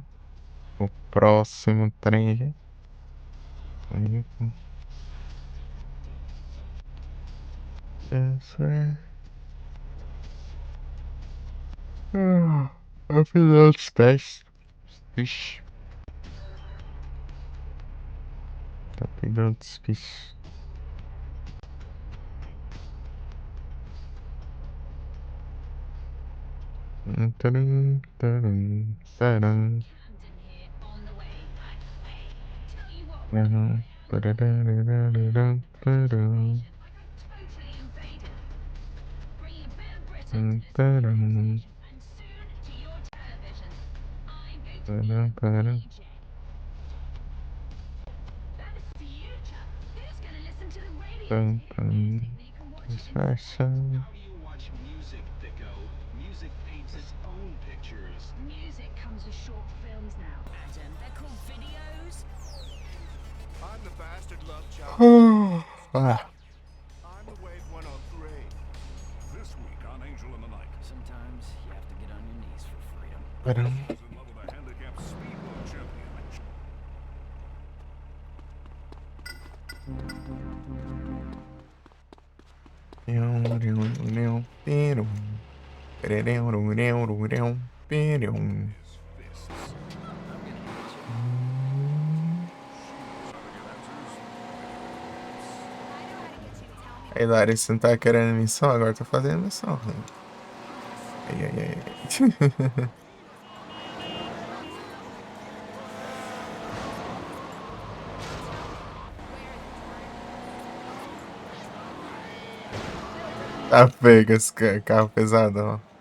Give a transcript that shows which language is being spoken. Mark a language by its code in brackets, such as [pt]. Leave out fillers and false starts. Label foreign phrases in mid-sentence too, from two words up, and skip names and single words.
[pt] O próximo trem. Eu fiz outros testes. Vixe. Tá pegando os bichos. Dun, dun, dun, dun. Dun, ba-da-da-da-da-da-dun, ba-dun. Dun, ba-dun. Ba-dun, ba-dun. Dun, dun. [en] Distraction. How do you watch music, Thicko? Music paints its own pictures. Music comes with short films now, Adam. They're called videos. I'm the bastard love child. Ah. I'm the Wave 103. This week on Angel in the Night. Sometimes you have to get on your knees for freedom. Ba-dum. He's in love with a handicapped speedboat champion. His fists. [pt] Aí, Larissa, você não tá querendo missão? Agora tô fazendo missão. Ai, ai, ai. Tá feio esse carro pesadão.